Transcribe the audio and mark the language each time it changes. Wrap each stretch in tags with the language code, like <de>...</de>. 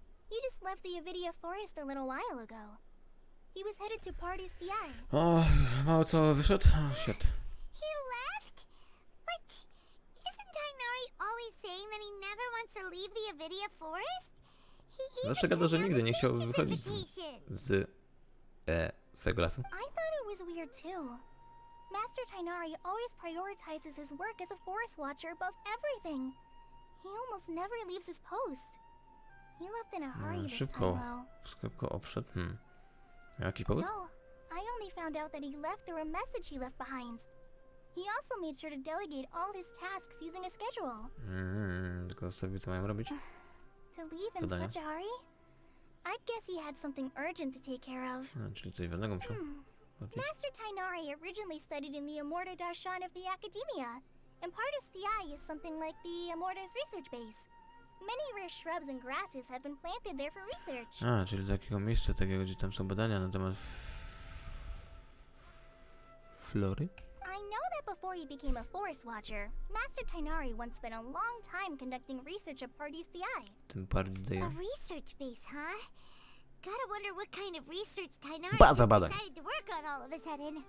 <en>He just left the Avidia Forest a little while ago. He was headed to Party's DI.</en> <pl>O, mało co wyszedł? O, shit.</pl> <en>He left? But isn't Tainari always saying that he never wants to leave the Avidia Forest?</en> <pl>Zawsze gada, że nigdy nie chciał wychodzić z swojego lasu.</pl> <en>I thought it was weird too. Master Tainari always prioritizes his work as a forest watcher above everything. He almost never leaves his post. He left in a hurry this time though.</en> <pl>Szybko odszedł. Jaki powód?</pl> <en>No, I only found out that he left through a message he left behind. He also made sure to delegate all his tasks using a schedule.</en> <pl>Tylko sobie co mają robić?</pl> <en>To leave in such a hurry? I'd guess he had something urgent to take care of.</en> <pl>Czyli coś ważnego musiał.</pl> <en>Master Tainari originally studied in the Amorta Darshan of the Academia, and Partis DI is something like the Amorta's research base. Many rare shrubs and grasses have been planted there for research.</en> <pl>Czyli do takiego miejsca, takiego, gdzie tam są badania na temat flory?</pl> <en>I know that before he became a forest watcher, Master Tainari once spent a long time conducting research at Partis DI.</en> <pl>Tym Partis DI.</pl> <en>A research base, huh? Gotta wonder what kind of research Tainari</en> <pl>Baza badań.</pl> <en>decided to work on all of a sudden.</en>